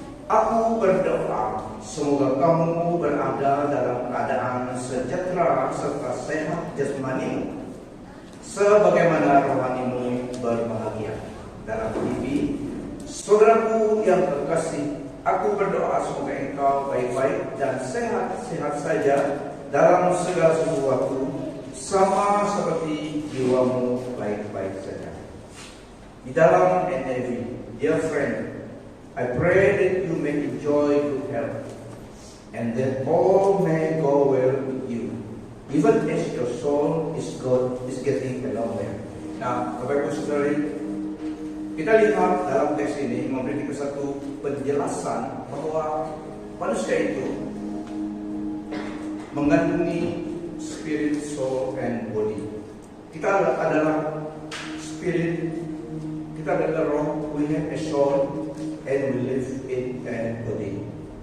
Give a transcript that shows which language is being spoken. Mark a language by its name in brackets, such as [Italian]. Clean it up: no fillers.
[Indonesian] Aku berdoa semoga kamu berada dalam keadaan sejahtera serta sehat jasmanimu, sebagaimana rohanimu berbahagia. Dalam MBB, saudaraku yang terkasih, aku berdoa semoga engkau baik-baik dan sehat-sehat saja dalam segala sesuatu, sama seperti jiwamu baik-baik saja. Di dalam NIV, [English] dear friend, I pray that you may enjoy good health, and that all may go well with you, even as your soul is getting along well. [Indonesian] Nah, Bapak Ibu Saudari, kita lihat dalam teks ini memberi kita satu penjelasan bahwa manusia itu mengandungi [English] spirit, soul, and body. [Indonesian] Kita adalah spirit, kita adalah roh, [English] we have a soul, and we live in a body.